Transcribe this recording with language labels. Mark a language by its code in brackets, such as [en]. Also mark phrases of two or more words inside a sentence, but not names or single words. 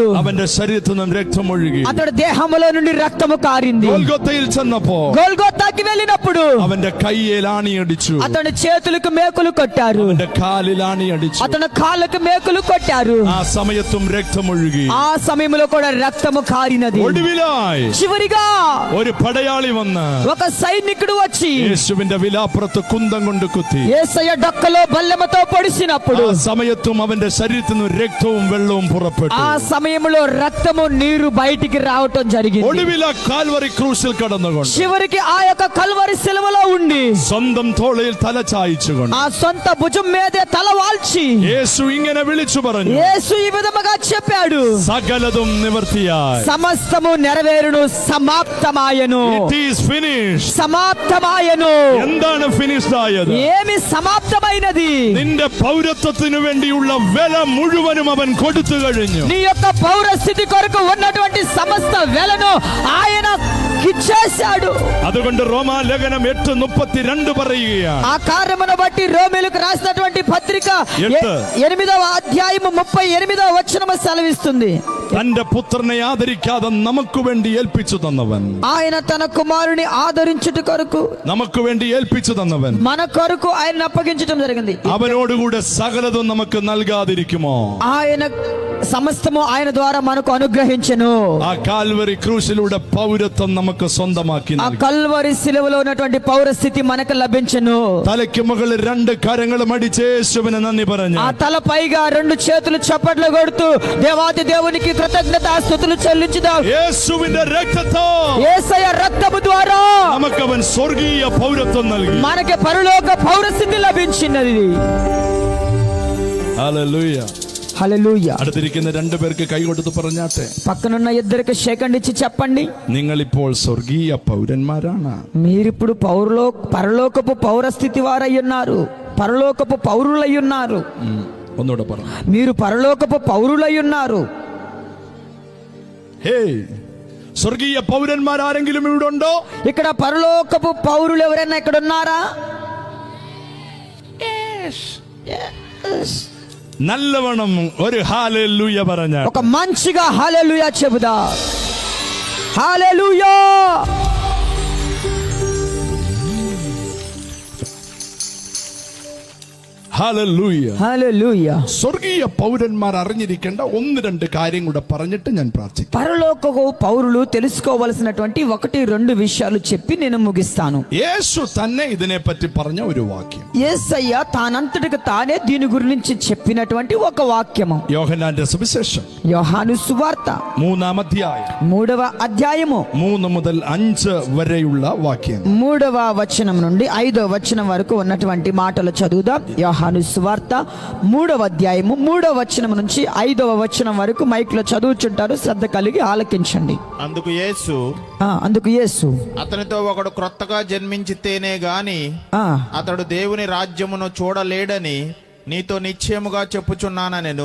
[ml] അവന്റെ ശരീരത്തിൽ നിന്നും രക്തം ഒഴുകി. [te] అతడు దేహములో నుండి రక్తము కారింది. [ml] ഗോൽഗോഥയിൽ ചെന്നപ്പോ [te] గోల్గోతాకి వెళ్ళినప్పుడు [ml] അവന്റെ കയ്യിൽ ആണിയടിച്ചു. [te] అతని చేతులకు మేకులు కొట్టారు. [ml] അവന്റെ കാലിൽ ആണിയടിച്ചു. [te] అతని కాళ్ళకు మేకులు కొట్టారు. [ml] ആ സമയത്തും രക്തം ഒഴുകി. [te] ఆ సమయంలో కూడా రక్తము కారినది. [ml] ഒടുവിലായി [te] చివరిగా [ml] ഒരു പടയാളി വന്ന് [te] ఒక సైనికుడు వచ్చి [ml] യേശുവിന്റെ വിലാപ്പുറത്ത് കുന്തം കൊണ്ട് കുത്തി. [te] యేసయ్య డొక్కలో బల్లెమతో పొడిసినప్పుడు [ml] ആ സമയത്തും അവന്റെ ശരീരത്തിൽ നിന്ന് രക്തവും വെള്ളവും പുറപ്പെട്ടു. [te] ఆ సమయంలో రక్తము నీరు బయటికి రావటం జరిగింది. [ml] ഒടുവിൽ ആ കാൽവറി ക്രൂശിൽ കടന്നുകൊണ്ട് [te] చివరికి ఆ యొక్క కల్వరి శిలువలో ఉండి [ml] സ്വന്തം തോളയിൽ തല ചായിച്ചുകൊണ്ട് [te] ఆ సొంత భుజం మీదే తల వాల్చి [ml] యేసు ഇങ്ങനെ വിളിച്ചു പറഞ്ഞു, [te] యేసు ఈ విధముగా చెప్పాడు, [ml] സകലതും നിവർത്തിയായി. [te] సమస్తము నెరవేరును, సమాప్తమాయను. [en] It is finished. [te] సమాప్తమాయను. [ml] എന്താണ് ഫിനിഷ്ഡ് ആയത്? [te] ఏమి సమాప్తమైనది? [ml] നിന്റെ പൗരത്വത്തിനു വേണ്ടിയുള്ള വില മുഴുവനും അവൻ കൊടുത്തു കഴിഞ്ഞു. [te] నీ యొక్క పౌరస్థితి కొరకు ఉన్నటువంటి సమస్త వెలను ఆయన ఇచ్చేశాడు. [ml] അതുകൊണ്ട് റോമാലേഖനം 8:32 പറയുകയാണ്. [te] ఆ కార్యమును బట్టి రోమీయులకు రాసినటువంటి పత్రిక 8వ అధ్యాయము 38వ వచనము సెలవిస్తుంది, [ml] തന്റെ പുത്രനെ ആദരിക്കാതെ നമുക്ക് വേണ്ടി ഏൽപ്പിച്ചു തന്നവൻ, [te] ఆయన తన కుమారుని ఆదరించుట కొరకు [ml] നമുക്ക് വേണ്ടി ഏൽപ്പിച്ചു തന്നവൻ [te] మన కొరకు ఆయన అప్పగించడం జరిగింది. [ml] അവനോടുകൂടെ സകലതും നമുക്ക് നൽകാതിരിക്കുമോ? [te] ఆయన సమస్తము ఆయన ద్వారా మనకు అనుగ్రహించెను. [ml] ആ കാൽവറി ക്രൂശിലൂടെ പൗരത്വം നമുക്ക് സ്വന്തമാക്കി [te] ఆ [ml] നൽകി. [te] కల్వరి శిలువలో ఉన్నటువంటి పౌరస్థితి మనకు లభించెను. [ml] തലയ്ക്ക് മുകളിൽ 2 കരങ്ങളും അടിച്ച് യേശുവിന് നന്ദി പറഞ്ഞു. [te] ఆ తల పైగా 2 చేతులు చప్పట్లు కొడుతూ దేవాది దేవునికి కృతజ్ఞతాస్తుతులు చెల్లించుదాం. [ml] യേശുവിന്റെ രക്തത്താൽ [te] యేసయ్య రక్తము ద్వారా [ml] നമുക്ക് അവൻ സ്വർഗീയ പൗരത്വം നൽകി. [te] మనకి పరలోక పౌరస్థితి లభించినది. [ml] ഹല്ലേലൂയ. [te] హల్లెలూయా. [ml] അടുത്തിരിക്കുന്ന 2 പേർക്ക് കൈ കൊടുത്ത് പറഞ്ഞാട്ടെ, [te] పక్కనున్న ఇద్దరికి షేకండ్ ఇచ్చి చెప్పండి, [ml] നിങ്ങളിപ്പോൾ സ്വർഗീയ പൗരന്മാരാണ്. [te] మీరిప్పుడు పరలోకపు పౌరస్థితి వారై ఉన్నారు, పరలోకపు పౌరులై ఉన్నారు. [ml] ഒന്നുകൂടെ പറ. [te] మీరు పరలోకపు పౌరులై ఉన్నారు. [ml] ഹേ, സ്വർഗീയ പൗരന്മാരാരെങ്കിലും ഇവിടെ ഉണ്ടോ? [te] ఇక్కడ పరలోకపు పౌరులు ఎవరైనా ఇక్కడ ఉన్నారా? [ml] നല്ലവണ്ണം ഒരു ഹല്ലേലൂയ പറഞ്ഞ [te] ఒక మంచిగా హల్లెలూయా చెబుదా. హల్లెలూయా. [ml] ഹല്ലേലൂയ. [te] హల్లెలూయా. [ml] സ്വർഗീയ പൗരന്മാർ അറിഞ്ഞിരിക്കേണ്ട 1-2 കാര്യം കൂടെ പറഞ്ഞിട്ട് ഞാൻ പ്രാർത്ഥിക്കും. [te] పరలోకపు పౌరులు తెలుసుకోవలసినటువంటి 1-2 విషయాలు చెప్పి నేను ముగిస్తాను. [ml] യേശു തന്നെ ഇതിനെപ്പറ്റി പറഞ്ഞ ഒരു വാക്യം, [te] యేసయ్య తానంతటికి తానే దీని గురించి చెప్పినటువంటి ఒక వాక్యము. [ml] യോഹന്നാന്റെ സുവിശേഷം [te] యోహాను సువార్త [ml] 3-ാം അധ്യായം [te] 3వ అధ్యాయము [ml] 3 മുതൽ 5 വരെയുള്ള വാക്യം. [te] 3వ వచనం నుండి 5వ వచనం వరకు ఉన్నటువంటి మాటలు చదువుదాం. యోహాను యోహాను సువార్త 3వ అధ్యాయము 3వ వచనం నుంచి 5వ వచనం వరకు మైక్లో చదువుచుంటారు, శ్రద్ధ కలిగి ఆలకించండి. అందుకు యేసు అతనితో ఒకడు క్రొత్తగా జన్మించితేనే గాని అతడు దేవుని రాజ్యమును చూడలేడని నీతో నిశ్చయముగా చెప్పుచున్నానెను.